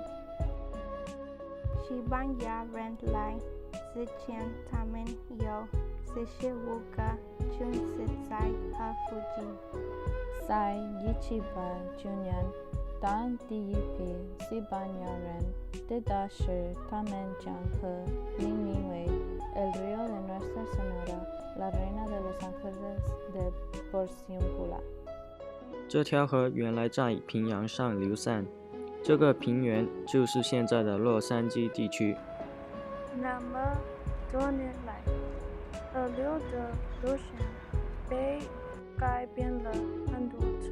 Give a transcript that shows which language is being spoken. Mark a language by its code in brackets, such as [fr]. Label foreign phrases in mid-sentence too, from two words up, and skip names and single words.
[zh] 西班牙人来之前，他们有45个军事在河附近。在1789年，当第一批西班牙人抵达时，他们将河命名为 El Río de Nuestra Señora, la Reina de los Ángeles de Porciúncula。这条河原来在平原上流散，这个平原就是现在的洛杉矶地区。那么多年来，河流的路线被改变了很多次。